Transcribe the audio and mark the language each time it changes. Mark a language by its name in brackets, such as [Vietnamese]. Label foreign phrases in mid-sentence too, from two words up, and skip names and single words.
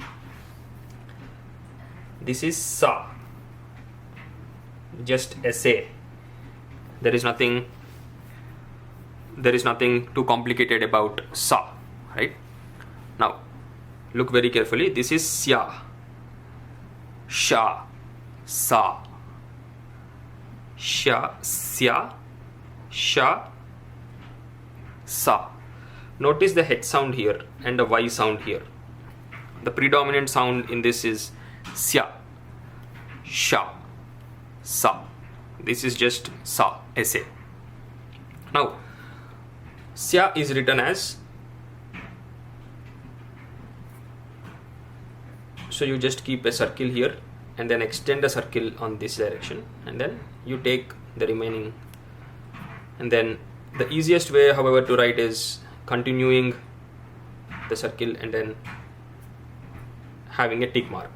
[English] This is sa, just SA. There is nothing too complicated about sa, right? Now look very carefully. This is sya, sha, sa, sha, sya, sha, sa. Notice the H sound here and the Y sound here. The predominant sound in this is sya, sha, sa. This is just sa, SA. Now sya is written as, so you just keep a circle here and then extend a circle on this direction, and then you take the remaining, and then the easiest way, however, to write is continuing the circle and then having a tick mark.